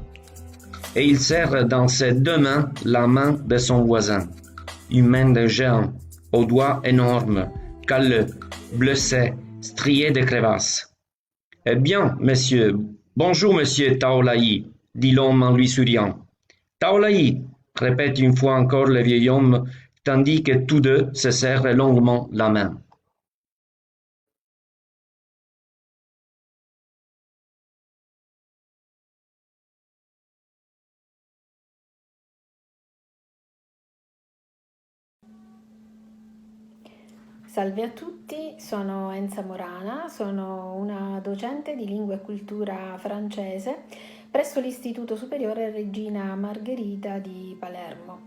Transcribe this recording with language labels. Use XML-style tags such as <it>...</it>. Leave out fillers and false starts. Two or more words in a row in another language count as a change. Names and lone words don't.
<fr>Et il serre dans ses deux mains la main de son voisin, une main de géant, aux doigts énormes, calleux, bleussés, striés de crevasses. Eh bien, monsieur, bonjour, monsieur Taolai, dit l'homme en lui souriant. Taolai, répète une fois encore le vieil homme, tandis que tous deux se serrent longuement la main.</fr> <it>Salve a tutti, sono Enza Morana, sono una docente di lingua e cultura francese presso l'Istituto Superiore Regina Margherita di Palermo.</it>